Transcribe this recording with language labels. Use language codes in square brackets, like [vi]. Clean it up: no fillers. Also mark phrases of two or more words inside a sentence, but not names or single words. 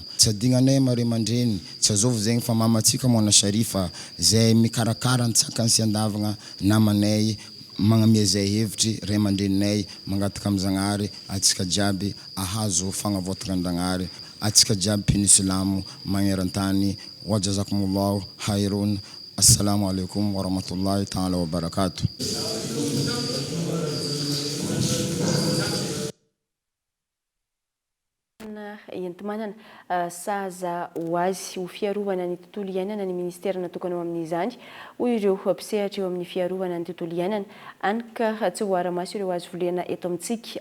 [mg] Tsy adignanay mare mandreny tsy azovy zegny fa mamatsika Mona Sharifa zay mikarakara ntsakany sy andavagna namanay magnamia zay hevitry ray aman-dreninay mangataka amin'ny Zagnahary atsika jiaby ahazo fagnavotagna Ndragnahary atsika jiaby mpino silamo magnerantany [ar] وجزاكم الله خير. السلام عليكم ورحمة الله تعالى وبركاته. [mg] Entomanana saza ho azy ho fiarovana ny tontolo iainana ny ministera natokana ao amin'izany hoy ireo mpisehatra eo amin'ny fiarovana ny tontolo iainana anka tsy ho ara-maso ireo azo volena eto amintsika.